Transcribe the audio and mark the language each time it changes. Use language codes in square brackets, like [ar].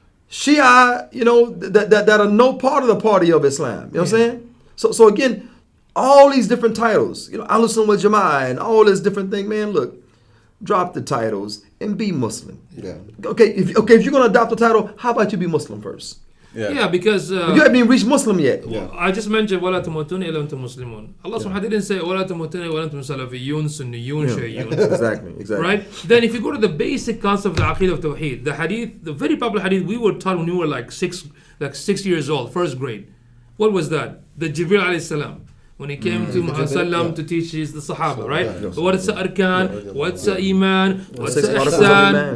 [en] Shia, that are no part of the party of Islam. You know what I'm saying? So again, all these different titles, Ahlus Sunnah wal Jama'ah and all this different thing, man, look, drop the titles and be Muslim. Yeah. Okay, if you're gonna adopt the title, how about you be Muslim first? Yeah, because You haven't even reached Muslim yet. I just mentioned [ar] وَلَا تَمُوتُنَّ إِلَّا أَنْتُمْ مُسْلِمُون. [en] Allah subhanahu wa ta'ala didn't say [ar] وَلَا تَمُوتُنَّ وَلَا أَنْتُمْ سَلَفِيُّون سُنِّيُّون شِيعِيُّون. [en] Exactly. Right? Then if you go to the basic concept of the Aqeedah of Tawheed, the hadith, the very popular hadith we were taught when we were like 6 years old, first grade. What was that? The Jibreel alayhi salam. When he came to Muhammad sallam to teach the Sahaba, right? What's the Arkan? What's the Iman? What's the Ihsan?